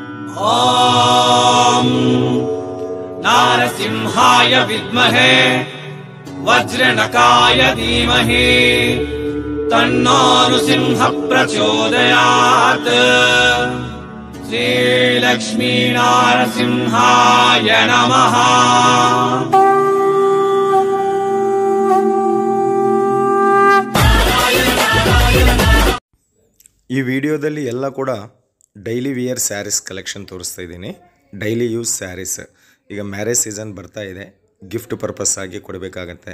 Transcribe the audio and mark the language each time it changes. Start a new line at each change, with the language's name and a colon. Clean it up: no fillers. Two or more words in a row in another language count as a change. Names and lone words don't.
Sanskrit: ॐ नारसिंहाय विद्महे वज्रनकाय धीमहि तन्नो नृसिंह प्रचोदयात्। श्रीलक्ष्मी नारसिंहाय नमः।
Kannada: ಈ ವಿಡಿಯೋದಲ್ಲಿ ಎಲ್ಲ ಕೂಡ
English: daily wear sarees collection
Kannada: ತೋರಿಸ್ತಾ ಇದ್ದೀನಿ.
English: daily use sarees.
Kannada: ಈಗ
English: marriage season
Kannada: ಬರ್ತಾ ಇದೆ,
English: gift purpose
Kannada: ಆಗಿ ಕೊಡಬೇಕಾಗತ್ತೆ.